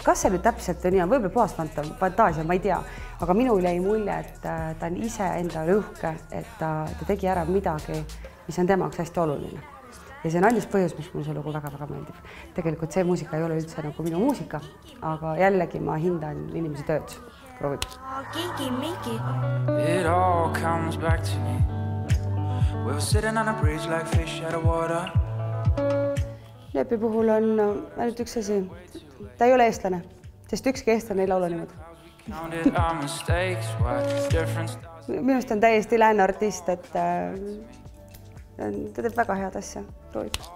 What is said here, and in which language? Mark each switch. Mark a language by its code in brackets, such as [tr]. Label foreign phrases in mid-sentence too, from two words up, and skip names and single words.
[et] Kas see nüüd täpselt nii on? Võib-olla puhas fantaasia, ma ei tea. Aga minul jäi mulje, et ta on ise endale uhke, et ta tegi ära midagi, mis on temaks hästi oluline. Ja see on ainus põhjus, mis mul see lugu väga-väga meeldib. Tegelikult see muusika ei ole üldse nagu minu muusika, aga jällegi ma hindan inimese tööd. Proovib. [en] It all comes back to me. We were sitting on a bridge like fish out of water. [et] Leepi puhul on ainult üks asi. Ta ei ole eestlane, sest ükski eestlane ei laula niimoodi. Minust on täiesti lääne artist, et ta teeb väga head asja. Proovib.